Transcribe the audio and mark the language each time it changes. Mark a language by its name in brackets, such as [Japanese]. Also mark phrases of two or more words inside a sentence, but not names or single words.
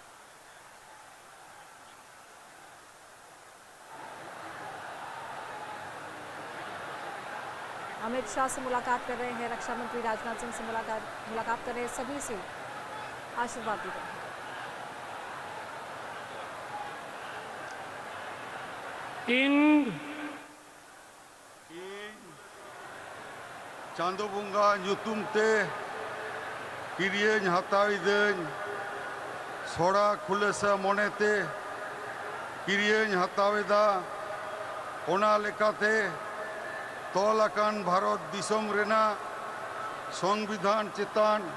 [Hindi] अमित शाह से मुलाकात कर रहे हैं, रक्षा मंत्री राजनाथ सिंह से मुलाकात कर रहे हैं, सभी से आशीर्वाद दे रहे हैं। [Santali] चांदोबुंगा ᱧᱩᱛᱩᱢ ᱛᱮ ᱠᱤᱨᱤᱭᱟᱹᱧ ᱦᱟᱛᱟᱣᱤᱫᱟᱹᱧ ᱥᱚᱲᱟ ᱠᱷᱩᱞᱟᱹᱥᱟ ᱢᱚᱱᱮᱛᱮ ᱠᱤᱨᱤᱭᱟᱹᱧ ᱦᱟᱛᱟᱣᱮᱫᱟ ᱚᱱᱟ ᱞᱮᱠᱟᱛᱮ ᱛᱚᱞ ᱟᱠᱟᱱ ᱵᱷᱟᱨᱚᱛ ᱫᱤᱥᱚᱢ ᱨᱮᱱᱟᱜ ᱥᱚᱝᱵᱤᱫᱷᱟᱱ ᱪᱮᱛᱟᱱ